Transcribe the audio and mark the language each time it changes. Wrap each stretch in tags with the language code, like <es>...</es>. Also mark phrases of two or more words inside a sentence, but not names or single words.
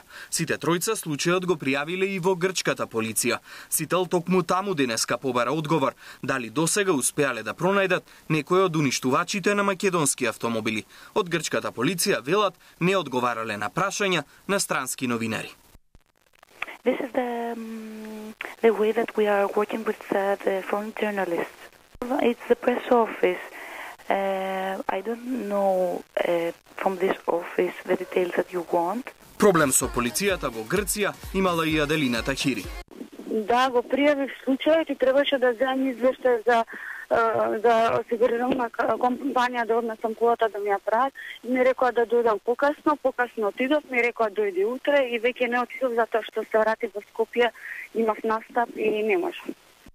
<mk>Сите тројца случајот го пријавиле и во грчката полиција. Сител токму таму денеска побара одговор дали досега успеале да пронајдат некој од уништувачите на македонски автомобили. Од грчката полиција велат не одговарале на прашања на странски новинари.</mk> <en>This is the way that we are working with the foreign journalists. It's the press office. I don't know from this office the details that you want.</en> <mk>Проблем со полицијата во Грција имала и Аделина Тахири. Да, го пријавив случајот и требаше да земам извештај за осигурителна компанија да однесам колата да ми ја прават. Ми рекоа да дојдам покасно отидов, ми рекоа дојди утре и веќе не отидов затоа што се вратив во Скопје, имав настап и не можам.</mk>